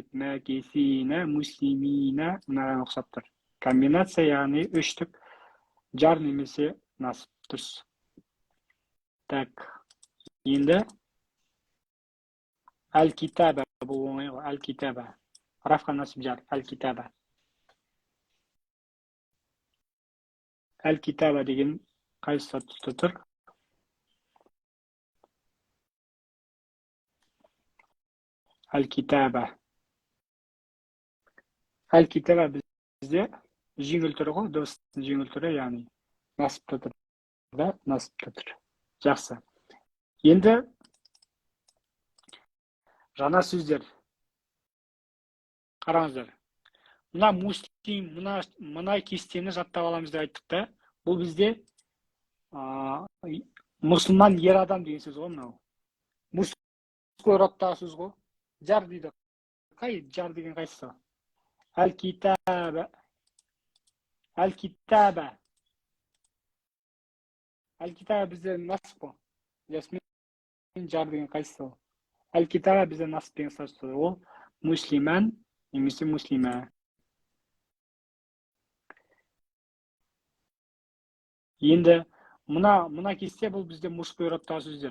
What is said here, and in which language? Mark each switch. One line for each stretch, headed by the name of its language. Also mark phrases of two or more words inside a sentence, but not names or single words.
Kazakh: Мәкесина, муслимина. Мынаған ұқсап тұр. Комбинация, яғни 3-тік жар немесе насып. Дұрыс. Так. Енді әл-китаба. Бұл оңай ғой. Әл-китаба. Рафқа насып жар. Әл-китаба. Әл-китаба деген қай статуста тұр? Әл-китаба. Әл-китаба бізде жеңіл түрі ғой, дыбыстың жеңіл түрі, яғни насыпта тұр да, насыпта тұр. Жақсы. Енді жаңа сөздер. Қараңыздар. Мына муслим, мына кестені жаттап аламыз деп айттық та. Бұл бізде мұсылман ер адам деген сөз ғой мынау.
Russian: Мужской родтағы
Kazakh: сөз ғой. Жар дейді. Қай жар деген қайсысы? Әл-китаба. Әл-китаба. Әл-китаба бізде насып қой. Ясмен жар деген қайсысы? Әл-китаба бізде насып деген сөз. Ол муслиман немесе муслима. Енді мына кесте бұл бізде
Russian: мужской родтағы
Kazakh: сөздер.